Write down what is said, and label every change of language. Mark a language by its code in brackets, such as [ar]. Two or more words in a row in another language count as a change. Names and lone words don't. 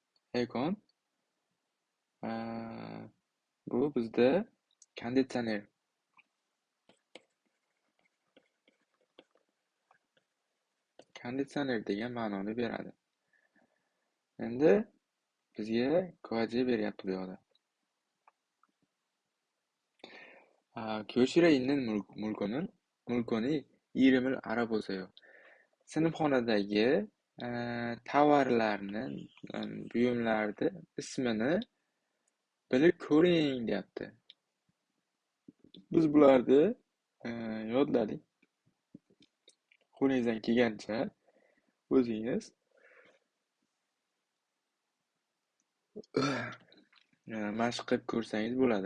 [uz] Bu bizda konditsioner. Konditsioner degan ma'noni beradi. Endi bizga kvaji beryapti bu yoqda. [ko] 교실에 있는 물건이 이름을 알아보세요. [uz] Sinfxonadagi tovarlarni, buyumlarni ismini bilib ko'ring deyapti. Biz bularni yodladik. qo'lingizdan kelgancha o'zingiz mashq qilib ko'rsangiz bo'ladi.